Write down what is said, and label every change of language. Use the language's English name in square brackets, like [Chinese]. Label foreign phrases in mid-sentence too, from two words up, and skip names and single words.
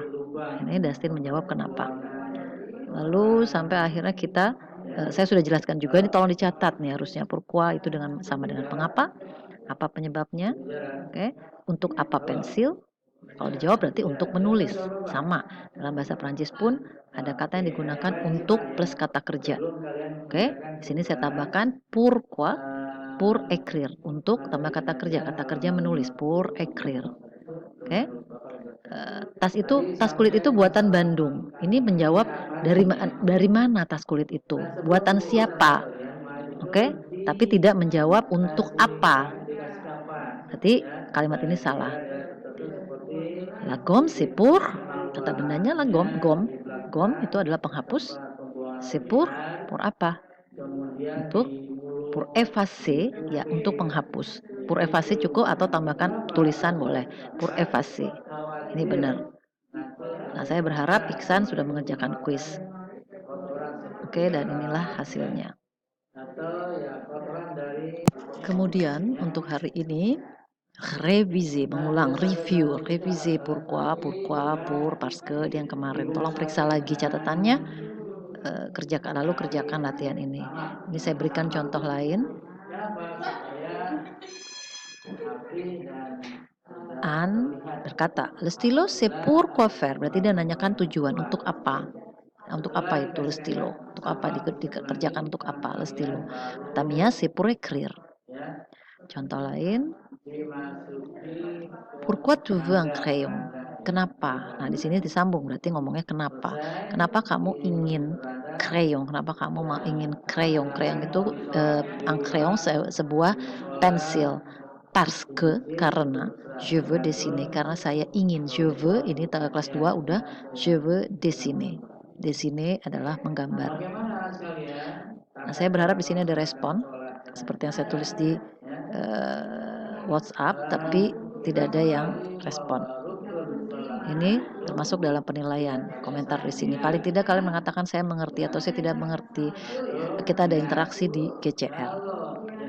[Indonesian] Ini Dustin menjawab kenapa. Lalu sampai akhirnya saya sudah jelaskan juga, ini tolong dicatat nih harusnya, pourquoi itu sama dengan mengapa, apa penyebabnya. Oke, untuk apa pensil. Kalau dijawab berarti untuk menulis. Sama, dalam bahasa Prancis pun ada kata yang digunakan untuk plus kata kerja. Oke, di sini saya tambahkan [French] pourquoi, pour écrire, [Indonesian] untuk tambah kata kerja menulis, [French] pour écrire. [Indonesian] Oke. Tas kulit itu buatan Bandung. Ini menjawab dari mana tas kulit itu? Buatan siapa? Oke, tapi tidak menjawab untuk apa. Berarti kalimat ini salah. [French] La gomme c'est pour, [Indonesian] kata bendanya [French] la gomme. [Indonesian] Gomme itu adalah penghapus. [French] C'est pour apa? Pour effacer, [Indonesian] ya, untuk penghapus. [French] Pour effacer [Indonesian] cukup atau tambahkan tulisan boleh. [French] Pour effacer. [Indonesian] Ini benar. Nah, saya berharap Iksan sudah mengerjakan kuis. Oke, dan inilah hasilnya. Kemudian untuk hari ini, revisi, mengulang, review, revisi [French] pourquoi, pour, parce que, [Indonesian] yang kemarin. Tolong periksa lagi catatannya, kerjakan latihan ini. Ini saya berikan contoh lain. An berkata, [French] le stylo c'est pour quoi faire, [Indonesian] berarti dia nanyakan tujuan, untuk apa. Untuk apa itu [French] le stylo? [Indonesian] Untuk apa dikerjakan, untuk apa [French] le stylo? Tamia c'est pour écrire. [Indonesian] Contoh lain, [French] pourquoi tu veux un crayon? [Indonesian] Kenapa? Nah, di sini disambung, berarti ngomongnya kenapa. Kenapa kamu ingin crayon? Kenapa kamu ingin crayon? Crayon itu [French] un crayon [Indonesian] sebuah pensil. [French] Parce que, karena, je veux dessiner, [Indonesian] karena saya ingin. [French] Je veux, [Indonesian] ini kelas 2 udah, [French] je veux dessiner. [Indonesian] Dessiner adalah menggambar. Nah, saya berharap di sini ada respon seperti yang saya tulis di WhatsApp, tapi tidak ada yang respon. Ini termasuk dalam penilaian komentar di sini. Paling tidak kalian mengatakan saya mengerti atau saya tidak mengerti. Kita ada interaksi di GCR.